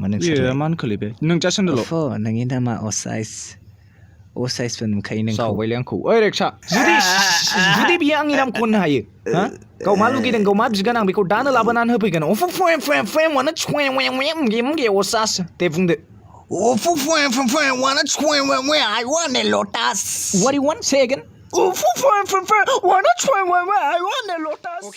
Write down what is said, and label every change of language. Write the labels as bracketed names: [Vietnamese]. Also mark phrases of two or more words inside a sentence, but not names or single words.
[Bodo] मा होनखोलै बे नों जास्ट होनदोल' नोंनि नामा असाइसबो नुखायो नोंखौ जावबायलै आंखौ ओइ रेक्सा जुदि बियो आंनि नामखौ होननो हायो गाव मा लुगैदों गाव मा बिगोन आं बेखौ दानो लाबोनानै होफैगोन दे बुंदो [English] I want a lotus. What do you want? Say again. I want a lotus.